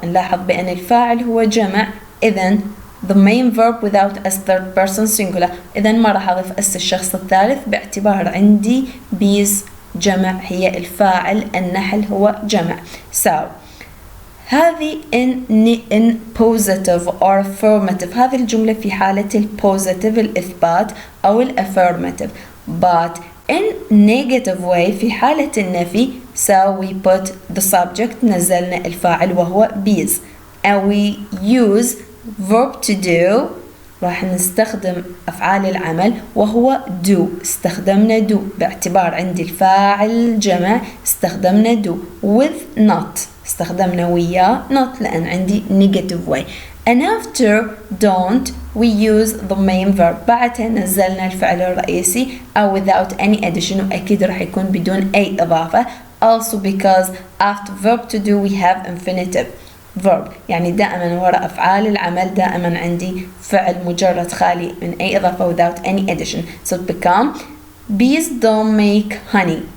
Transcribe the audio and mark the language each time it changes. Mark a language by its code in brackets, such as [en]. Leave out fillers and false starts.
[ar] نلاحظ بأن الفاعل هو جمع إذن [en] the main verb without a third person singular. [ar] إذن ما راح أضيف اس الشخص الثالث باعتبار عندي bees جمع هي الفاعل، النحل هو جمع. So هذه [en] in positive or affirmative [ar] هذه الجملة في حالة الpositive الإثبات أو affirmative. [en] But in negative way [ar] في حالة النفي [en] so we put the subject [ar] نزلنا الفاعل وهو [en] bees and we use verb to do [ar] راح نستخدم أفعال العمل وهو [en] do. [ar] استخدمنا do باعتبار عندي الفاعل جمع استخدمنا do with not استخدمنا وياه not لأن عندي negative way [en] and after don't we use the main verb [ar] بعدها نزلنا الفعل الرئيسي أو without any addition وأكيد راح يكون بدون أي إضافة [en] also because after verb to do we have infinitive verb [ar] يعني دائما وراء أفعال العمل دائما عندي فعل مجرد خالي من أي إضافة [en] without any addition. So it become bees don't make honey.